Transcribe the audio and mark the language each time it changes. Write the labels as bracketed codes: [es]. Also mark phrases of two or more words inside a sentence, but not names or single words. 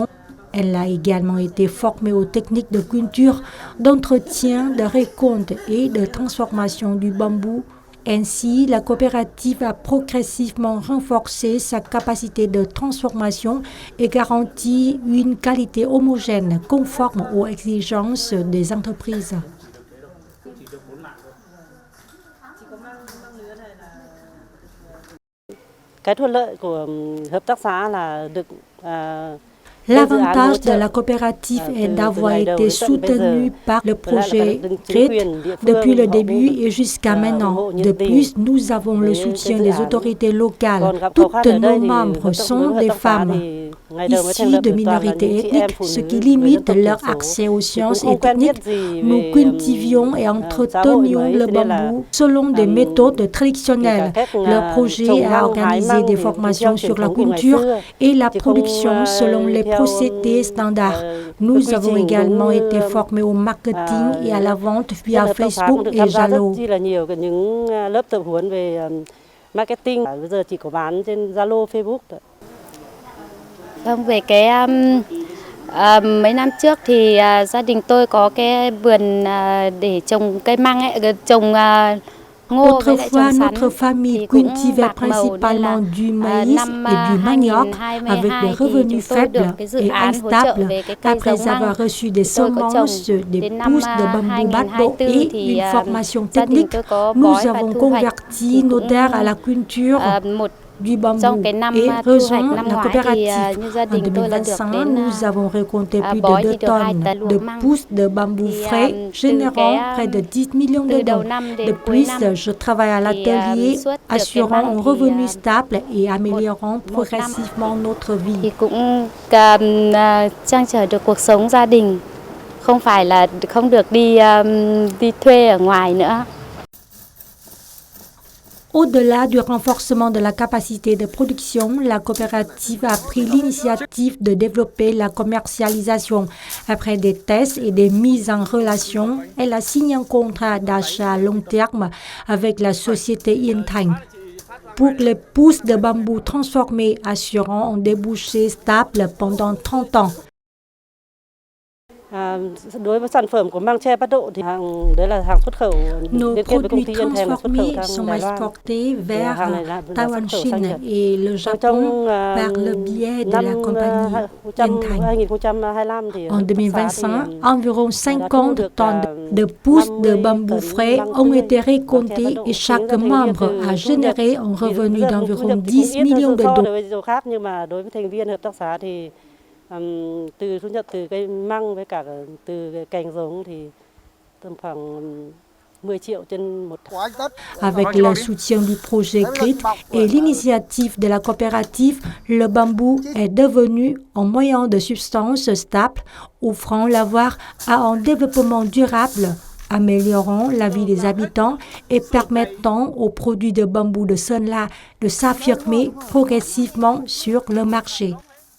[fr] Elle a également été formée aux techniques de culture, d'entretien, de récolte et de transformation du bambou. Ainsi, la coopérative a progressivement renforcé sa capacité de transformation et garanti une qualité homogène conforme aux exigences des entreprises. [vi] Cái thuận lợi của hợp tác xã là được [fr] L'avantage de la coopérative est d'avoir été soutenue par le projet GRIT depuis le début et jusqu'à maintenant. De plus, nous avons le soutien des autorités locales. Toutes nos membres sont des femmes issues de minorités ethniques, ce qui limite leur accès aux sciences et techniques. Nous cultivions et entretenions le bambou selon des méthodes traditionnelles. Le projet a organisé des formations sur la culture et la production selon les procédés standards. Nous avons également été formés au marketing et à la vente via Facebook et Zalo. [vi] Vâng, về mấy năm trước thì gia đình tôi có cái vườn để trồng cây măng ấy, trồng [fr] Autrefois, notre famille cultivait principalement du maïs et du manioc avec des revenus faibles et instables. Après avoir reçu des semences, des pousses de bambou bát độ et une formation technique, nous avons converti nos terres à la culture du bambou et rejoint la coopérative. En 2025, nous avons récolté plus de 2 tonnes de pousses de bambou frais, générant près de 10 millions de dons. De plus, je travaille à l'atelier, assurant un revenu stable et améliorant progressivement notre vie. [vi] Thì cũng trang trở được cuộc sống gia đình, không phải là không được đi thuê ở ngoài nữa. [fr] Au-delà du renforcement de la capacité de production, la coopérative a pris l'initiative de développer la commercialisation. Après des tests et des mises en relation, elle a signé un contrat d'achat à long terme avec la société Yên Thành pour les pousses de bambou transformées, assurant un débouché stable pendant 30 ans. [vi] Đối với sản phẩm của măng tre Bát Độ thì đấy là hàng xuất khẩu. [fr] Nos [vi] Liên kết với công [fr] produits [vi] ty Yên Thèn là xuất khẩu [fr] transformés sont [vi] sang Đài Loan. [fr] exportés vers [vi] hàng này là [fr] Taiwan, [vi] xuất khẩu sang [fr] Chine [vi] Nhật. [fr] et le Japon par le biais de la compagnie Yên Thành. [vi] 2025 thì [fr] En [vi] hợp tác xã [fr] 2025, [vi] thì [fr] environ 50 tonnes de pousses de bambou frais ont été récoltées et chaque membre a généré un revenu d'environ 10 millions de [vi] so $. với chỗ khác, nhưng mà đối với thành viên hợp tác xã thì từ thu nhập từ cây măng với cả từ cái cành giống thì tầm khoảng 10 triệu trên một tháng. [fr] Avec le soutien du projet GRIT et l'initiative de la coopérative, le bambou est devenu un moyen de subsistance stable, offrant la voie à un développement durable, améliorant la vie des habitants et permettant aux produits de bambou de Sơn La de s'affirmer progressivement sur le marché.